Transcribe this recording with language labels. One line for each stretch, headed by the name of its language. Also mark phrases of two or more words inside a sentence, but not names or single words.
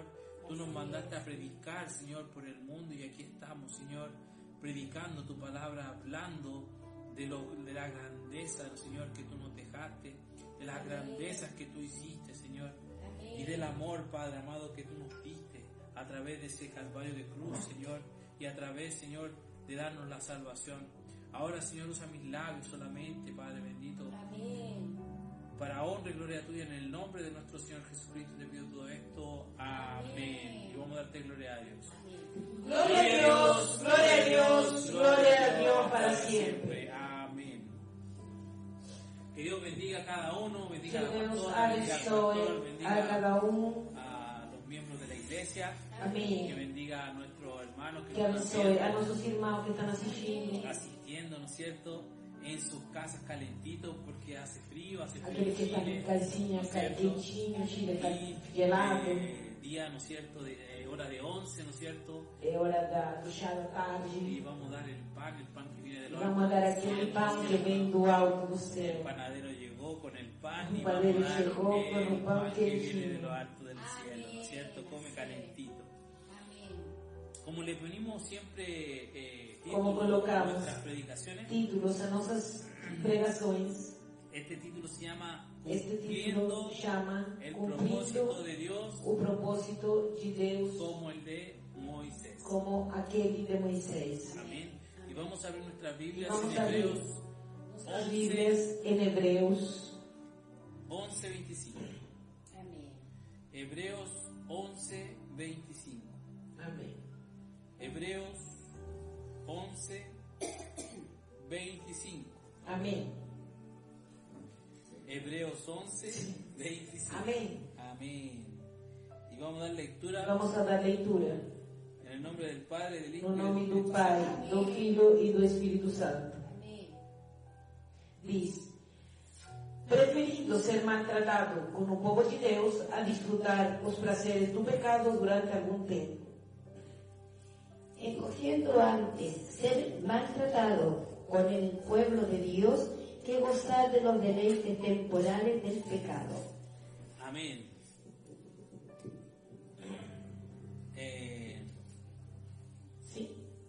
Spanish: Tú nos mandaste a predicar, Señor, por el mundo y aquí estamos, Señor, predicando tu palabra, hablando de la grandeza, Señor, que tú nos dejaste, de las grandezas que tú hiciste, Señor, y del amor, Padre amado, que tú nos diste a través de ese calvario de cruz, Señor, y a través, Señor, de darnos la salvación. Ahora, Señor, usa mis labios solamente, Padre bendito, para honra y gloria tuya, en el nombre de nuestro Señor Jesucristo te pido todo esto. Amén. Y vamos a darte gloria a Dios.
Portuguese: Glória a Deus, glória a Deus, glória a Deus para sempre.
Spanish: Amén. Que Dios bendiga a cada uno, Que bendiga a la
Portuguese: Deus
Spanish: pastora, bendiga al pastor,
Portuguese: abençoe a
Spanish: bendiga
Portuguese: cada um.
Spanish: a los miembros de la iglesia, que
Portuguese: Amém.
Spanish: bendiga a nuestros hermanos
Portuguese: Que abençoe a nossos irmãos que estão assistindo.
Spanish: asistiendo, ¿no es cierto?, en sus casas calentitos porque hace frío en
Portuguese: Aquele que está
Spanish: Chile,
Portuguese: em casinha,
Spanish: ¿no es cierto?
Portuguese: quentinho, Chile está
Spanish: Y,
Portuguese: gelado.
Spanish: día, ¿no es cierto?, de hora de 11, ¿no es cierto?,
Portuguese: É hora do chá da
Spanish: y
Portuguese: tarde.
Spanish: vamos a dar el pan que viene del
Portuguese: E
Spanish: horno.
Portuguese: vamos dar aquele pão que vem do alto do
Spanish: El
Portuguese: céu.
Spanish: panadero llegó con el pan y El vamos panadero a dar llegó con el un pan pan que que viene de vino. lo alto del cielo, ¿no es cierto?, come calentito. Como le venimos siempre Como títulos a
Portuguese: colocamos
Spanish: nuestras predicaciones,
Portuguese: títulos a nossas pregações.
Spanish: este título se llama
Portuguese: Este título
Spanish: Cumpliendo
Portuguese: chama
Spanish: el propósito
Portuguese: Cumprindo
Spanish: de Dios
Portuguese: o propósito de Deus
Spanish: como el de Moisés.
Portuguese: como aquele de Moisés.
Spanish: Amén. Y vamos a ver nuestras Biblias
Portuguese: Vamos
Spanish: en
Portuguese: a abrir
Spanish: Hebreos
Portuguese: as Bíblias em Hebreus
Spanish: 11:25. Hebreos 11:25.
Portuguese: Amém.
Spanish: Hebreos 11:25.
Portuguese: Amém.
Spanish: Hebreos 11:25.
Portuguese: Amém.
Spanish: Amén. Y vamos a dar lectura
Portuguese: Vamos a dar leitura
Spanish: en el nombre del Padre, del Hijo
Portuguese: no
Spanish: y del
Portuguese: nome do
Spanish: Espíritu
Portuguese: Pai,
Spanish: Santo.
Portuguese: do Filho e do Espírito Santo. Diz: preferindo ser maltratado com o povo de Deus a desfrutar os prazeres do pecado durante algum tempo.
Spanish: Escogiendo antes ser maltratado con el pueblo de Dios que gozar de los deleites temporales del pecado. Amén. Sí.